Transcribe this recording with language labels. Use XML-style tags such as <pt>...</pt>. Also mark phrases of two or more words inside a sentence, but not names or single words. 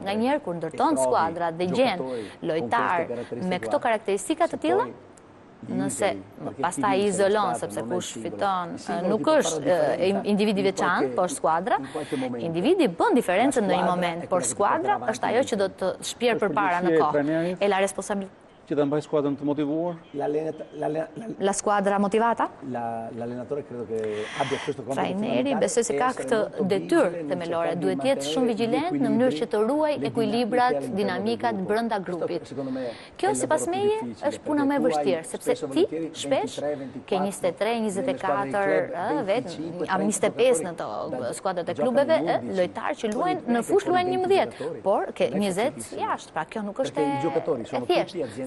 <sq>Nganjëherë kur ndërton skuadra dhe gjen lojtar me këto karakteristika të tilla, nëse pastaj i izolon sepse kush fiton, nuk është individi veçantë, por skuadra, individi bën diferencën në një moment, por skuadra është ajo që do të shpjerë përpara në kohë.</sq> <it>E la responsabilità</it> <sq>që ta mbaj skuadrën të motivuar?</sq> <it>La squadra motivata? L'allenatore credo che abbia questo compito.</it> <sq>Trajneri besoj se ka këtë detyrë themelore, duhet jetë shumë vigjilent në mënyrë që të ruaj ekuilibrat, dinamikat brenda grupit. Kjo sipas meje është puna më e vështirë, sepse ti shpesh ke 23, 24, vetë 25 në to skuadrat e klubeve, lojtarë që luajnë në fushë luajnë 11, por ke 20 jashtë, pra kjo nuk është e thjeshtë.</sq>